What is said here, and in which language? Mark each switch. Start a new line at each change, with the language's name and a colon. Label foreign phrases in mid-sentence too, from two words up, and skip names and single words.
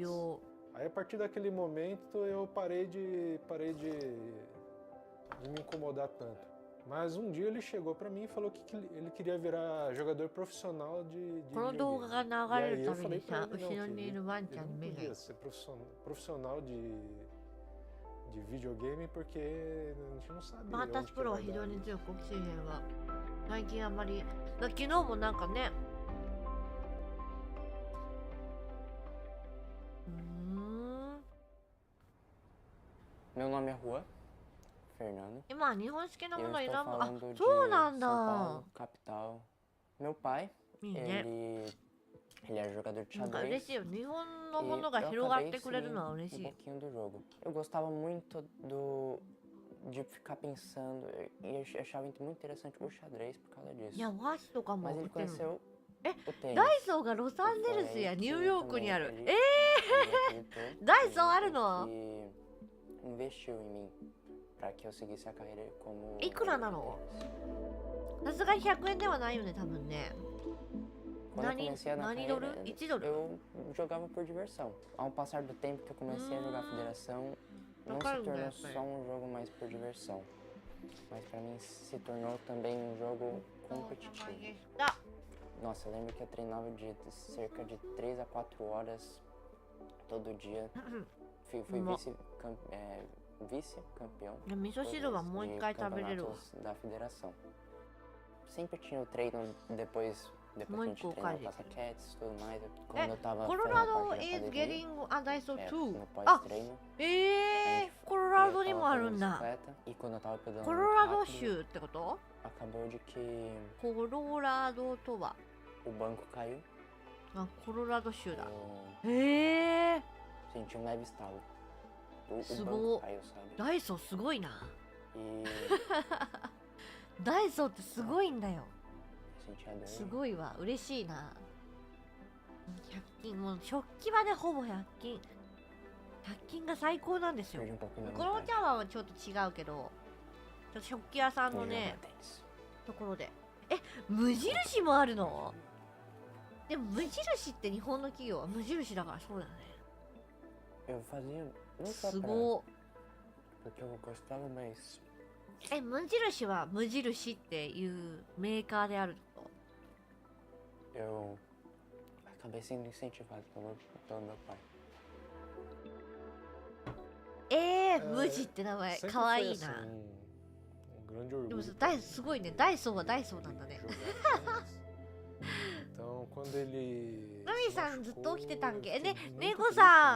Portuguese: Aí a partir daquele momento eu parei de me incomodar tanto. Mas um dia ele chegou pra mim e falou que ele queria virar jogador profissional de videogame. E aí eu falei pra ele, não, que ele não podia ser profissional de videogame porque a gente não sabia.
Japanese: バータスプロは非常に強く、オキシジェンは最近あんまり、昨日もなんかね、
Portuguese: Meu nome é Juan Fernando.
Japanese: 今日本式のもの選ぶ。あ、そうそうなんだ。
Portuguese: Capital. Meu pai,
Japanese: いいね。
Portuguese: ele é jogador de
Japanese: なんか
Portuguese: xadrez.
Japanese: 嬉しいよ。日本のものが広がってくれるのは嬉しい。
Portuguese: pouquinho do jogo. Eu gostava muito de ficar pensando e achava muito interessante o xadrez por causa disso.
Japanese: いや、和紙とかも
Portuguese: Mas ele
Japanese: 売ってるの。
Portuguese: conheceu
Japanese: ダイソーがロサンゼルスやニューヨークにある。ダイソーあるの？いくらなの？さすがに100円ではないよね、多分ね。何ドル ?1 ドル
Portuguese: Eu jogava por diversão. Ao passar do tempo que eu comecei a jogar a federação, não se tornou só um jogo mais por diversão, mas para mim se tornou também um jogo competitivo. Nossa, eu lembro que eu treinava de cerca de 3 a 4 horas todo dia. Fui vice-campeão da federação. Sempre tinha o treino depois a gente treinava passa-quetes e tudo mais. Quando eu tava
English: Colorado is getting a Daiso too.
Portuguese: No pós-treino.
Japanese: Colorado にもあるんだ。
Portuguese: E quando eu tava pedalando
Japanese: コロラド州ってこと？
Portuguese: acabou de que
Japanese: コロラドとは
Portuguese: o banco caiu.
Japanese: あ、コロラド州だ。
Portuguese: Senti um leve estalo. O banco caiu, sabe?
Japanese: ダイソーすごいな。
Portuguese: E
Japanese: ダイソーってすごいんだよ。 senti a dor. すごいわ、嬉しいな。100均、もう食器はね、ほぼ100均。100均が最高なんですよ。この茶碗はちょっと違うけど、ちょっと食器屋さんのね、ところで。無印もあるの？でも無印って日本の企業は無印だからそうだよね。すごい。無印は無印っていうメーカーであるとこ。
Portuguese: Eu acabei sendo incentivado pelo meu pai.
Japanese: 無地って名前かわいいな。でもダイすごいね。ダイソーはダイソーなんだね。ルミさんずっと起きてたんけ？ね、ネゴさん。